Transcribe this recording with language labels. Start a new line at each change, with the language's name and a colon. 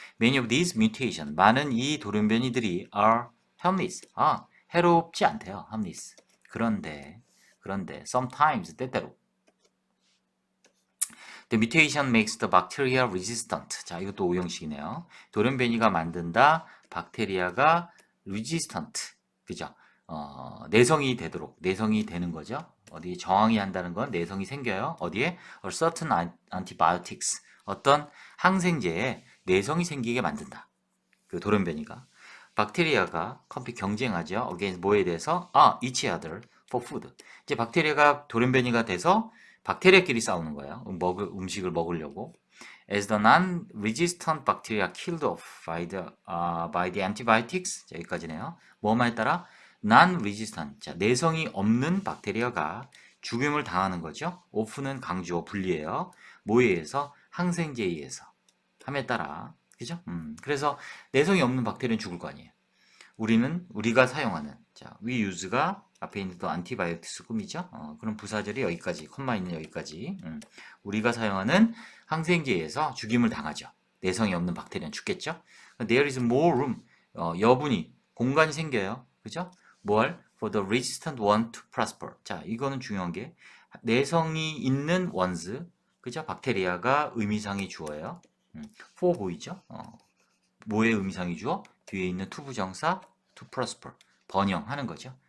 English: Many of these mutation
Korean: 많은 이 돌연 변이들이
English: are harmless.
Korean: 해롭지 않대요. harmless. 그런데
English: sometimes
Korean: 때때로
English: The mutation makes the bacteria resistant.
Korean: 자, 이것도 오형식이네요. 돌연 변이가 만든다. 박테리아가 resistant. 그죠? 내성이 되는 거죠. 어디 저항이 한다는 건 내성이 생겨요. 어디에?
English: A certain antibiotics.
Korean: 어떤 항생제에 내성이 생기게 만든다. 그 돌연변이가. 박테리아가 경쟁하죠. against 뭐에 대해서?
English: each other for food.
Korean: 이제 박테리아가 돌연변이가 돼서 박테리아끼리 싸우는 거예요. 음식을 먹으려고.
English: As the non-resistant bacteria killed off by the antibiotics.
Korean: 자, 여기까지네요. 뭐뭐에 따라 non-resistant, 자, 내성이 없는 박테리아가 죽임을 당하는 거죠. off는 강조, 분리해요. 뭐에 의해서? 항생제에 의해서. 함에 따라, 그죠? 그래서 내성이 없는 박테리아는 죽을 거 아니에요. 우리가 사용하는, 자,
English: we use가
Korean: 앞에 있는 또 antibiotics 꿈이죠. 그럼 부사절이 여기까지, 콤마 있는 여기까지. 우리가 사용하는 항생제에 의해서 죽임을 당하죠. 내성이 없는 박테리아는 죽겠죠.
English: There is more room,
Korean: 여분이, 공간이 생겨요. 그죠? 뭘?
English: For the resistant one to prosper.
Korean: 자, 이거는 중요한 게 내성이 있는 ones, 그죠? 박테리아가 의미상의 주어예요. for 보이죠? 뭐의 의미상의 주어? 뒤에 있는 투부정사 to prosper. 번영하는 거죠.